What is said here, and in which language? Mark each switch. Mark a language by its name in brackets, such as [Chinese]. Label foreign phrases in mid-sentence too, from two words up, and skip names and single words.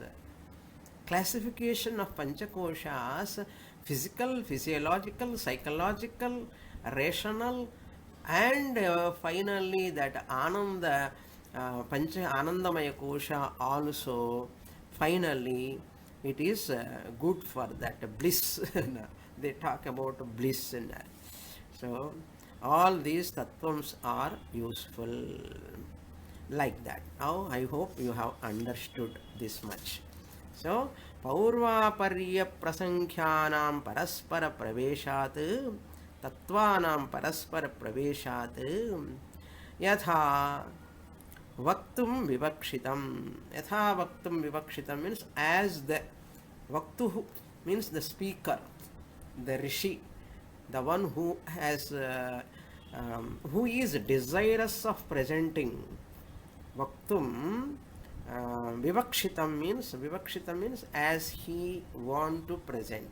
[English] Classification of Panchakoshas, physical, physiological, psychological, rational, and finally that Ananda, [Sanskrit] पञ्च आनन्दमय कोश [English] also, finally it is good for that bliss. They talk about bliss in that. So all these tattvams are useful like that. Now I hope you have understood this much. [Sanskrit] So पौर्वापर्य प्रसङ्ख्यानम् परस्पर प्रवेशात् तत्त्वानाम् परस्पर प्रवेशात् यथा वक्तुम् विवक्षितम्. यथा वक्तुम् विवक्षितम् [English] means as the Vaktuhu means the speaker, the Rishi, the one who has who is desirous of presenting. [Sanskrit] वक्तुम् विवक्षितम् [English] means as he want to present.